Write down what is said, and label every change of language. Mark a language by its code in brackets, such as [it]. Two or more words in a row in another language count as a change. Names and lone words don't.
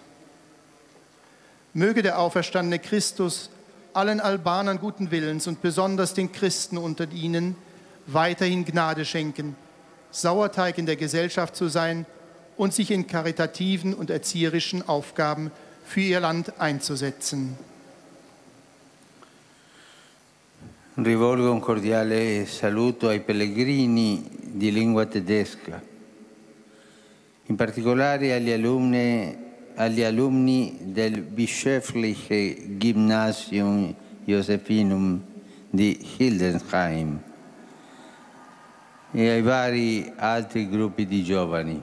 [de] Möge der auferstandene Christus allen Albanern guten Willens und besonders den Christen unter ihnen weiterhin Gnade schenken, Sauerteig in der Gesellschaft zu sein und sich in karitativen und erzieherischen Aufgaben für ihr Land einzusetzen. [it] Rivolgo un cordiale saluto ai pellegrini di lingua tedesca, in particolare agli alunni del Bischöfliche Gymnasium Josephinum di Hildesheim e ai vari altri gruppi di giovani.